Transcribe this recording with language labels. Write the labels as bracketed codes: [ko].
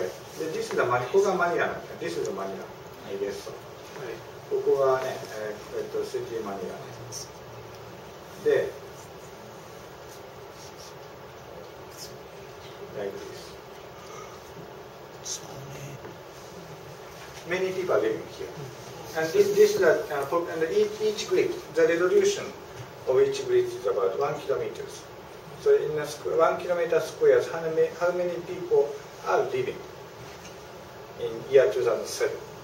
[en] で、this is the [ja] ここがマニラなんで、 [en] this is the マニラ、I guess so. [ja] ここがね、シティマニラで、 [en] like this. Many people are living here. And this is and each grid, the resolution of each grid is about 1 kilometer. So in 1 kilometer squares, how many people are living in year 2007?